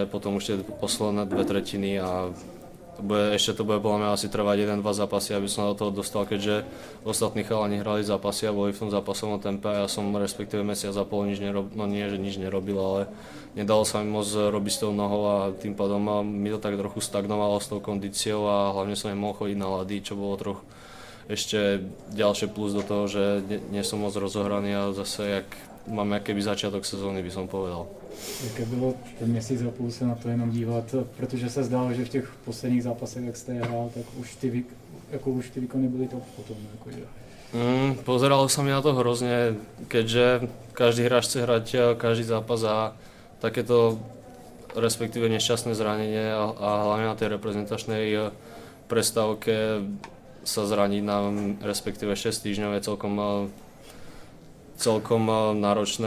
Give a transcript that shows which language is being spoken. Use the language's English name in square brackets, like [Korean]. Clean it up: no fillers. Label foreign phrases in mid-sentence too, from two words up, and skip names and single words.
[Slovak] potom už tie posledné dve tretiny a ešte to bude podľa mňa asi trvať 1-2 zápasy, aby som do toho dostal, keďže ostatní chalani hrali zápasy a boli v tom zápasovom tempe a ja som respektíve mesiac a pol nič nerobil, ale nedalo sa mi moc robiť s tou nohou a tým pádom mi to tak trochu stagnovalo s tou kondíciou a hlavne som nemohol chodiť na ľady, čo bolo trochu ešte ďalšie plus do toho, že nie som moc rozohraný a zase jak máme keby začiatok sezóny, by som povedal. [Czech] Jaké bylo ten měsíc a půl se na to jenom dívat, protože se zdálo, že v těch posledních zápasech, jak jste hrál, tak už ty výkony byly to potom. Jakože. [Slovak] Pozeralo sa mi na to hrozne, keďže každý hráč chce hrať každý zápas a takéto respektíve nešťastné zranenie a hlavne na tej reprezentačnej prestávke sa zraniť na respektíve 6 týždňov je celkom náročné